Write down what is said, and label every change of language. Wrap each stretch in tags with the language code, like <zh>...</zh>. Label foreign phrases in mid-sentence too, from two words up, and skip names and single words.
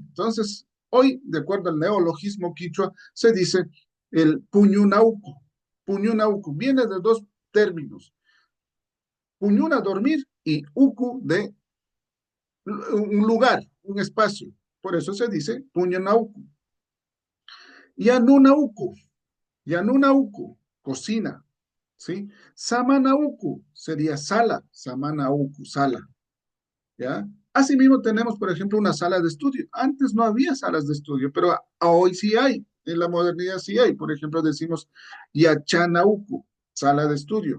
<es>Entonces, hoy, de acuerdo al neologismo quichua, se dice el puñunauco. Puñunauco viene de dos términos, puñuna, dormir, y uku, de un lugar, un espacio. Por eso se dice puñunauco. Yanunauco. Yanunauku, cocina, ¿sí? Samanauku sería sala, Samanauku, sala, ¿ya? Asimismo tenemos, por ejemplo, una sala de estudio. Antes no había salas de estudio, pero hoy sí hay, en la modernidad sí hay. Por ejemplo, decimos Yachanauku, sala de estudio.</es>